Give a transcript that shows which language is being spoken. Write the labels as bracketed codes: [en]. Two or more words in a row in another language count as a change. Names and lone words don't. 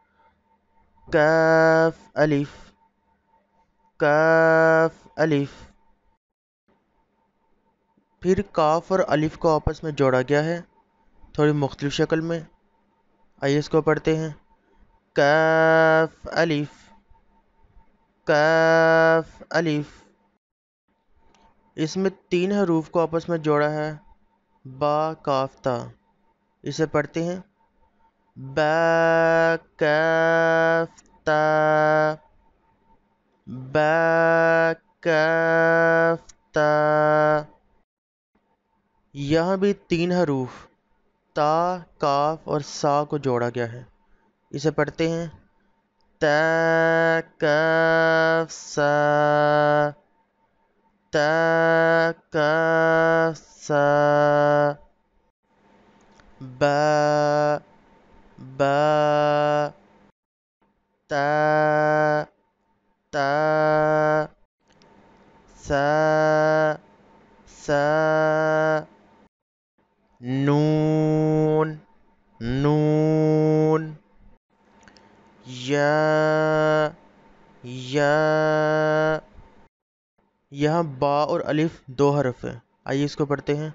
[ur] کاف الف کاف الف، پھر کاف اور الف کو آپس میں جوڑا گیا ہے تھوڑی مختلف شکل میں، آئیے اس کو پڑھتے ہیں۔ کاف الف کاف الف، اس میں تین حروف کو آپس میں جوڑا ہے، با کاف تا، اسے پڑھتے ہیں۔ با کاف تا با کاف تا، یہاں بھی تین حروف تا کاف اور سا کو جوڑا گیا ہے، اسے پڑھتے ہیں۔ تا کاف سا تا کاف سا با با تا تا سا سا نون نون یا یہاں با اور الف دو حرف ہیں، آئیے اس کو پڑھتے ہیں۔